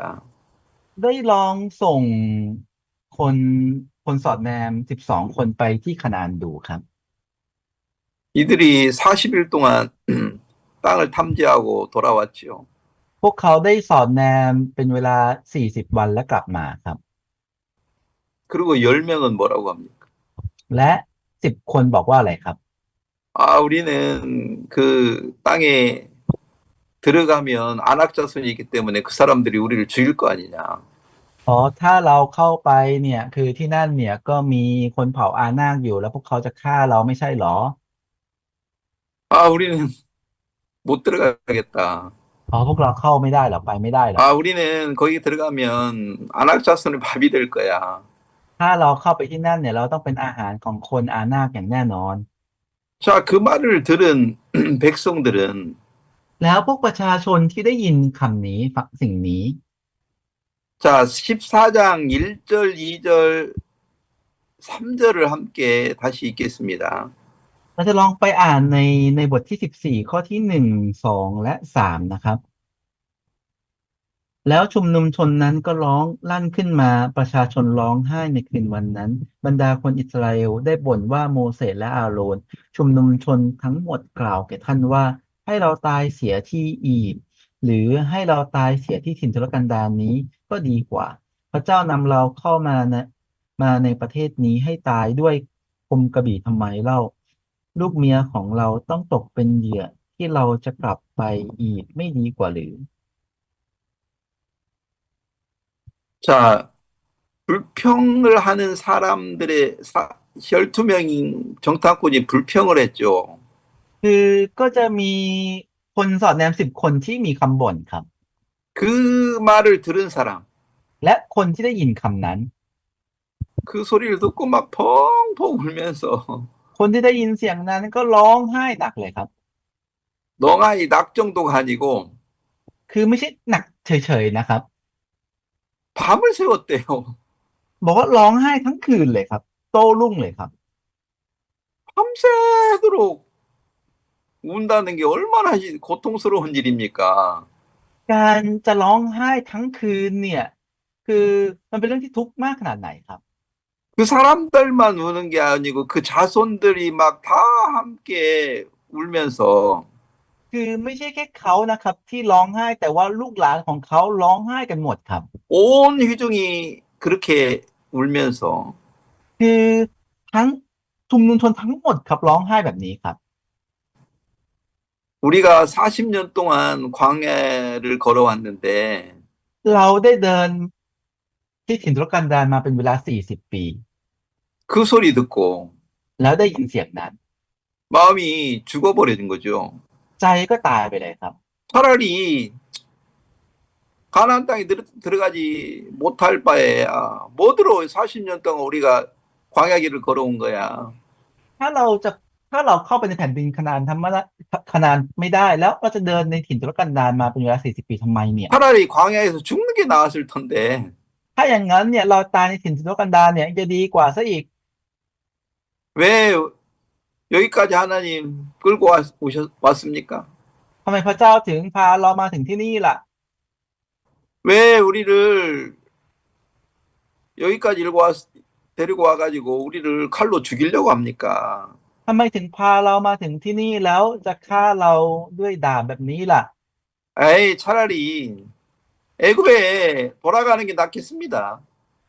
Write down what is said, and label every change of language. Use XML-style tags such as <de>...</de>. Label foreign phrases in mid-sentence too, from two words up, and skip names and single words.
<th>ได้ลองส่งคนคนสอดแนม12 คนไปที่คานาอันดูครับ</th> <ko>이들이 40일 동안 땅을 탐지하고 돌아왔지요.</ko> <th>พวกเขาได้สอดแนมเป็นเวลา40 วันและกลับมาครับ</th> <ko>그리고 10명은 뭐라고 합니까?</ko> <th>และ10 คนบอกว่าอะไรครับ</th> <ko>아, 우리는 그 땅에 들어가면 안악 자손이 있기 때문에 그 사람들이 우리를 죽일 거 아니냐.</ko> <th>อ๋อถ้าเราเข้าไปเนี่ยคือที่นั่นเนี่ยก็มีคนเผ่าอานาคอยู่แล้วพวกเขาจะฆ่าเราไม่ใช่หรอ</th> <ko>아, 우리는 못 들어가겠다.</ko> <th>อ๋อพวกเราเข้าไม่ได้หรอไปไม่ได้หรอ</th> <ko>아, 우리는 거기 들어가면 안악 자손의 밥이 될 거야.</ko> <th>ถ้าเราเข้าไปที่นั่นเนี่ยเราต้องเป็นอาหารของคนอานาคอย่างแน่นอน</th> <ko>자, 그 말을 들은 백성들은</ko> <th>แล้วพวกประชาชนที่ได้ยินคำนี้ฟังสิ่งนี้</th> <ko>자, 14장 1절, 2절, 3절을 함께 다시 읽겠습니다.</ko> <th>เราจะลองไปอ่านในบทที่14 ข้อที่1 2 และ 3นะครับ แล้วชุมนุมชนนั้นก็ร้องลั่นขึ้นมาประชาชน ร้องไห้ในคืนวันนั้น บรรดาคนอิสราเอลได้บ่นว่าโมเสสและอาโรนชุมนุมชนทั้งหมดกล่าวแก่ท่านว่าให้เราตายเสียที่อียิปต์หรือให้เราตายเสียที่ถิ่นทุรกันดารนี้ก็ดีกว่า พระเจ้านำเราเข้ามาในประเทศนี้ให้ตายด้วยคมกระบี่ทำไมเล่า ลูกเมียของเราต้องตกเป็นเหยื่อที่เราจะกลับไปอียิปต์ไม่ดีกว่าหรือ</th> <ko>자, 불평을 하는 사람들의 12명인 정탐꾼이 불평을 했죠.</ko> <th>คือก็จะมีคนสอดแนม10 คนที่มีคำบ่นครับ</th> <ko>그 말을 들은 사람,</ko> <th>และคนที่ได้ยินคำนั้น</th> <ko>그 소리를 듣고 막 펑펑 울면서</ko> <th>คนที่ได้ยินเสียงนั้นก็ร้องไห้หนักเลยครับ</th> <ko>멍하니 낙 정도가 아니고</ko> <th>คือไม่ใช่หนักเฉยๆนะครับ</th> <ko>밤을 새웠대요.</ko> <th>บอกว่าร้องไห้ทั้งคืนเลยครับ โต้รุ่งเลยครับ</th> <ko>밤새도록 운다는 게 얼마나 고통스러운 일입니까?</ko> <th>การจะร้องไห้ทั้งคืนเนี่ย คือมันเป็นเรื่องที่ทุกข์มากขนาดไหนครับ</th> <ko>그 사람들만 우는 게 아니고 그 자손들이 막 다 함께 울면서</ko> <th>คือไม่ใช่แค่เขานะครับ ที่ร้องไห้แต่ว่าลูกหลานของเขาร้องไห้กันหมดครับ</th> <ko>온 회중이 그렇게 울면서</ko> <th>คือทั้งชุมนุมชนทั้งหมดครับร้องไห้แบบนี้ครับ</th> <ko>우리가 40년 동안 광야를 걸어왔는데</ko> <th>เราได้เดินที่ถิ่นทุรกันดารมาเป็นเวลา40 ปี</th> <ko>그 소리 듣고</ko> <th>แล้วได้ยินเสียงนั้น</th> <ko>마음이 죽어버리는 거죠.</ko> <th>ใจก็ตายไปเลยครับ</th> <ko>차라리 가나안 땅에 들어가지 못할 바에야 뭐들어 40년 동안 우리가 광야길을 걸어온 거야.</ko> <th>ถ้าเราเข้าไปในแผ่นดินคานาอันคานาอันไม่ได้แล้วเราจะเดินในถิ่นทุรกันดารมาเป็นเวลา40 ปีทำไมเนี่ย</th> <ko>차라리 광야에서 죽는 게 나았을 텐데</ko> <th>ถ้าอย่างนั้นเนี่ยเราตายในถิ่นทุรกันดารเนี่ยจะดีกว่าซะอีก</th> <ko>왜 여기까지 하나님 끌고 왔습니까?</ko> <th>ทำไมพระเจ้าถึงพาเรามาถึงที่นี่ล่ะ</th> <ko>왜 우리를 여기까지 데리고 와가지고 우리를 칼로 죽이려고 합니까?</ko> <th>ทำไมถึงพาเรามาถึงที่นี่แล้วจะฆ่าเราด้วยดาบแบบนี้ล่ะ</th> <ko>에이, 차라리 애굽에 돌아가는 게 낫겠습니다.</ko>